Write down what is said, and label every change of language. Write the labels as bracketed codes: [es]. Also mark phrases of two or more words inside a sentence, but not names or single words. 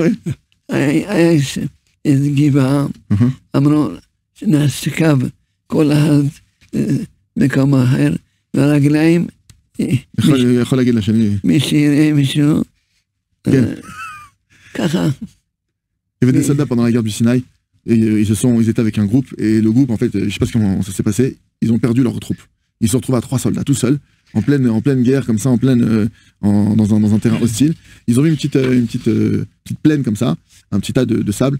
[he] היה איזו גבעה, אמרו שנשכב כל אחד מקום אחר, והרגליים... יכול להגיד לשני. מי שיראה מישהו, ככה. [fr] Il y avait des soldats pendant la guerre du Sinaï, et ils étaient avec un groupe, et le groupe, en fait, je sais pas comment ça s'est passé, ils ont perdu leur troupe. Ils se sont retrouvés à 3 soldats, tout seuls, en pleine guerre, comme ça, dans un terrain hostile. Ils ont vu une petite plaine comme ça, un petit tas de sable.